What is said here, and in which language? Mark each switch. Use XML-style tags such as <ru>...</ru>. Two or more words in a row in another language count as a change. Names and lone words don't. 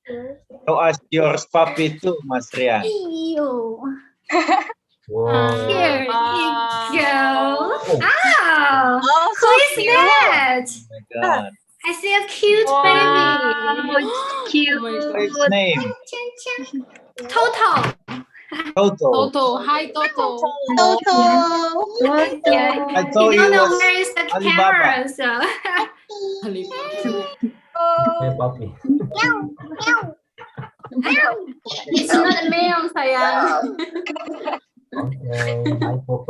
<en>Show us your puppy too, Mas Rian. Ew. Whoa. Here you go. Oh. Oh, Oh, who is cute. that? Oh my God. I see a cute Wow, baby. cute. What's its name? Toto. Toto. Toto, hi Toto. Toto. Yeah, I you thought don't it know was where is the Alibaba. camera, so. Hey, puppy. It's not a male, sayang. Okay. Hi, Popo.</en>